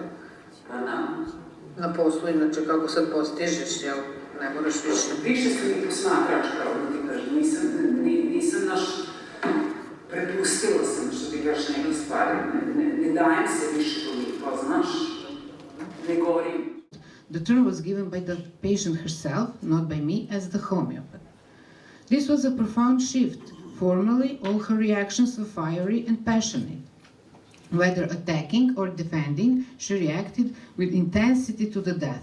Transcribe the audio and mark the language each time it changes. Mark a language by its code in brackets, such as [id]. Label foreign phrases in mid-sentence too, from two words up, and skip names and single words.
[sr] Na poslu, inače, kako sad postižeš, jel? Ne moraš više. Više sam i posmatrač, kao da ti kažem. Nisam prepustila sam, što ti kažeš, neke stvari. Ne dajem se više toliko, znaš? Ne govorim. [en] The term was given by the patient herself, not by me as the homeopath. This was a profound shift. Formerly, all her reactions were fiery and passionate. Whether attacking or defending, she reacted with intensity to the death.